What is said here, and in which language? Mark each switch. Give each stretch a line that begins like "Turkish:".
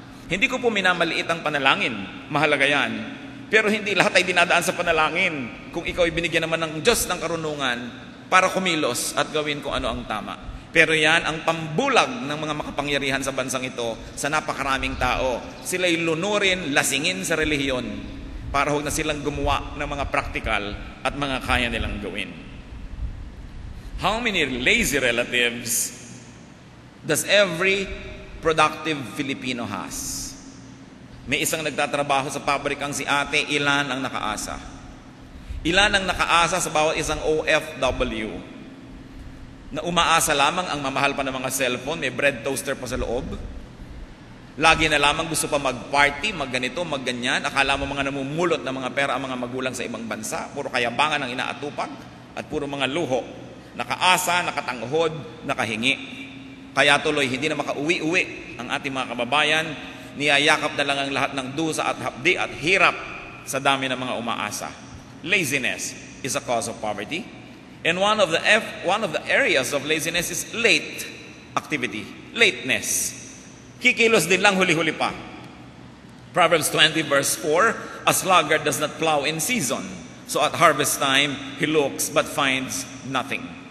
Filipino: Hindi ko po minamaliit ang panalangin, mahalaga yan. Pero hindi lahat ay dinadaan sa panalangin kung ikaw ay binigyan naman ng Diyos ng karunungan para kumilos at gawin kung ano ang tama. Pero yan ang pambulag ng mga makapangyarihan sa bansang ito sa napakaraming tao. Sila'y lunurin, lasingin sa relihiyon para huwag na silang gumawa ng mga practical at mga kaya nilang gawin.
English: How many lazy relatives does every productive Filipino has?
Filipino: May isang nagtatrabaho sa pabrikang si ate, ilan ang nakaasa? Ilan ang nakaasa sa bawat isang OFW na umaasa lamang ang mamahal pa ng mga cellphone, may bread toaster pa sa loob? Lagi na lamang gusto pa mag-party, mag-ganito, mag-ganyan. Akala mo mga namumulot na mga pera ang mga magulang sa ibang bansa. Puro kayabangan ang inaatupag at puro mga luho. Nakaasa, nakatanghod, nakahingi. Kaya tuloy, hindi na makauwi-uwi ang ating mga kababayan. Niyayakap na lang ang lahat ng dusa at hapdi at hirap sa dami ng mga umaasa.
English: Laziness is a cause of poverty. And one of the areas of laziness is late activity, lateness.
Filipino: Kikilos din lang, huli-huli pa.
English: Proverbs 20 verse 4, a sluggard does not plow in season, so at harvest time he looks but finds nothing.